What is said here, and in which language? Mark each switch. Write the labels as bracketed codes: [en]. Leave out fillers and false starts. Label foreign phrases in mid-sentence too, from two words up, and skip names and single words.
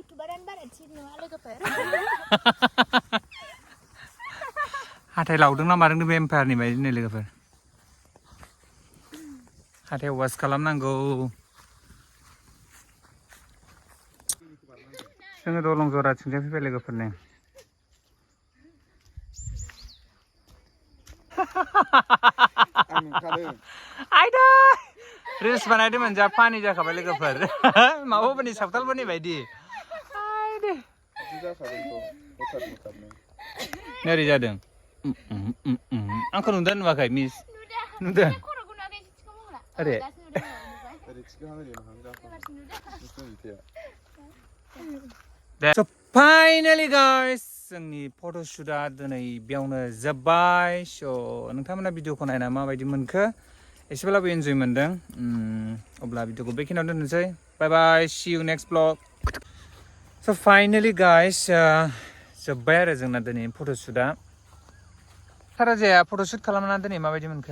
[brx] हाथाय लावदों ना मादों बे एम्पायारनि बायदि नै लोगोफोर हाथाय वास खालामनांगौ जोङो दलं जराथिंजाय फैबाय लोगोफोरनि आयदा रिल्स बानायदोंमोन जा फानि जाखाबाय लोगोफोर माबाफोरनि सावथालफोरनि बायदि नोरै जादों आंखौ नुदों नुवाखै मिस नुदों अरे [en] So finally guys [brx] जोंनि फट'शुटआ दिनै बेयावनो जोब्बाय स' नोंथांमोना भिडिअखौ नायना माबायदि मोनखो एसेब्लाबो इन्जय मोनदों अब्ला भिडिअखौ बेखिनियाव दोननोसै [en] bye bye see you next blog [brx] स' [en] finally guys [brx] जोब्बाय आरो जोंना दिनै फट'शुटआ सारा जाया फट'शुट खालामना दिनै माबायदि मोनखो